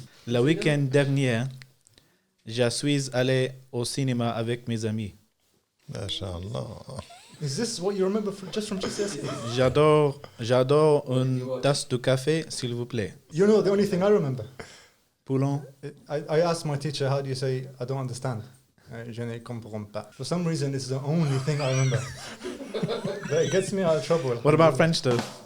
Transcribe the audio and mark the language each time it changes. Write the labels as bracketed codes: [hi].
[fr] Le week-end dernier, je suis allé au cinéma avec mes amis. MashaAllah. [en] Is this what you remember just from GCSE? [fr] J'adore une tasse de café, s'il vous plaît. [en] You know the only thing I remember. Poulon. I asked my teacher, how do you say, I don't understand? Je ne comprends pas. For some reason, it's the only thing I remember. But it gets me out of trouble. What about French though?